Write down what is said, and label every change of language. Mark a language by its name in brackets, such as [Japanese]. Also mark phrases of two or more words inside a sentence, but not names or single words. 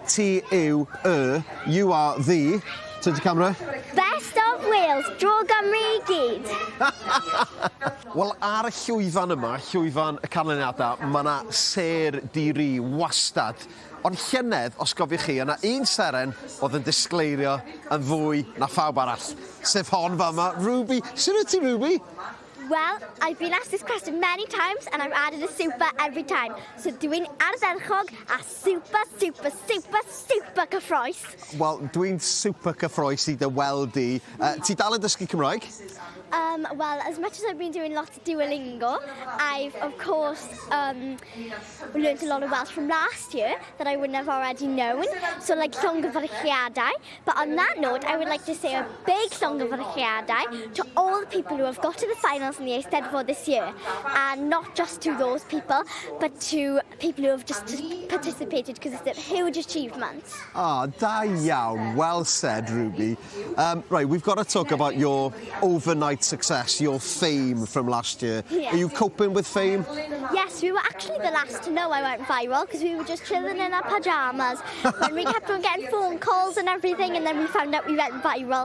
[English] T yw, you are the... [Welsh] Tyd y camera. [English] Best of Wales, [Welsh] dro Gymru I gyd. Wel, ar y llwyfan yma, llwyfan y canlyniadau, mae yna ser di-ri wastad. Ond llynedd, os gofiwch chi, yna un seren oedd yn disgleirio yn fwy na phawb arall. Sef hon fama, Ruby. Sut wyt ti, Ruby? [English] Well, I've been asked this question many times and I've added a super every time. [Welsh] So dwi'n ardderchog a super gyffrous. Wel, dwi'n super cyffroes I dy weld di. Ti dal yn dysgu Cymraeg? [English] Well, as much as I've been doing lots of Duolingo, I've, of course, learnt a lot of Welsh from last year that I wouldn't have already known. So, like, llongyfarchiadau. But on that note, I would like to say a big llongyfarchiadau to all the people who have got to the finals in the Eisteddfod this year. And not just to those people, but to people who have just participated, because it's a huge achievement. [Welsh] Ah, da iawn. [English] Well said, Ruby. Right, we've got to talk about your overnight success, your fame from last year. Yes. Are you coping with fame? Yes, we were actually the last to know I went viral because we were just chilling in our pyjamas and we kept on getting phone calls and everything, and then we found out we went viral.